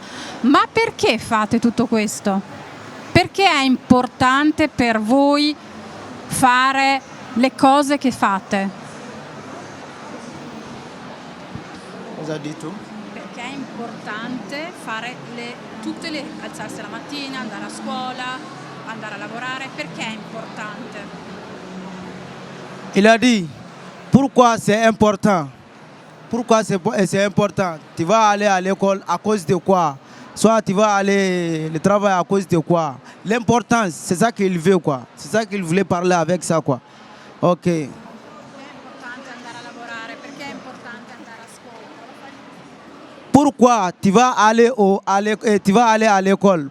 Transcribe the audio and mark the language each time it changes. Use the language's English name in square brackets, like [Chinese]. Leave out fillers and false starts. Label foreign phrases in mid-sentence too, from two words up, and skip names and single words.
[Italian] Ma perché fate tutto questo? Perché è importante per voi fare le cose che fate? Cosa hai detto? Perché è importante fare alzarsi la mattina, andare a scuola, andare a lavorare, perché è importante? [French] Il a dit, pourquoi c'est important? Pourquoi c'est important? Tu vas aller à l'école à cause de quoi? Soit tu vas aller au travail à cause de quoi? L'importance, c'est ça qu'il veut, quoi. C'est ça qu'il voulait parler avec ça, quoi. Ok. Pourquoi tu vas aller à l'école?